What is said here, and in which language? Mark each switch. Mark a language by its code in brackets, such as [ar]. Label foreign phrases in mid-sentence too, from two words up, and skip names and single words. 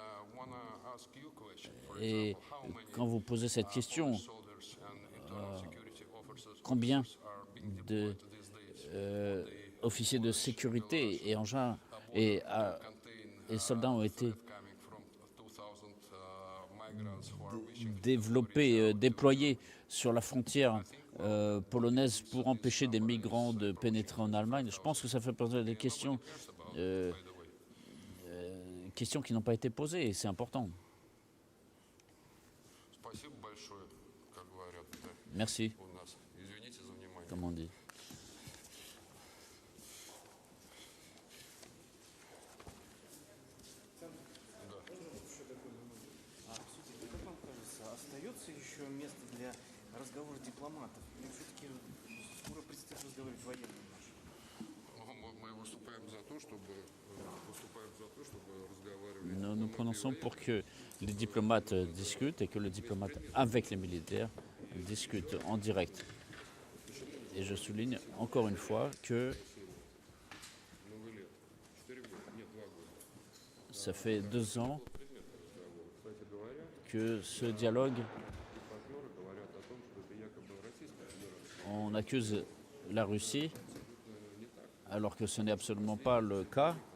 [fr] Et quand vous posez cette question, combien de officiers de sécurité et engins et soldats ont été développés, déployés sur la frontière polonaise pour empêcher des migrants de pénétrer en Allemagne. Je pense que ça fait poser des questions qui n'ont pas été posées et c'est important. Merci, comme on dit. [ru] Остается еще место для разговора дипломатов? Или все-таки скоро предстоит разговаривать военным нашим? Мы выступаем за то, чтобы разговаривали. [fr] Nous nous prononçons pour que les diplomates discutent et que les diplomates avec les militaires discutent en direct. Et je souligne encore une fois que ça fait 2 ans que ce dialogue, on accuse la Russie, alors que ce n'est absolument pas le cas.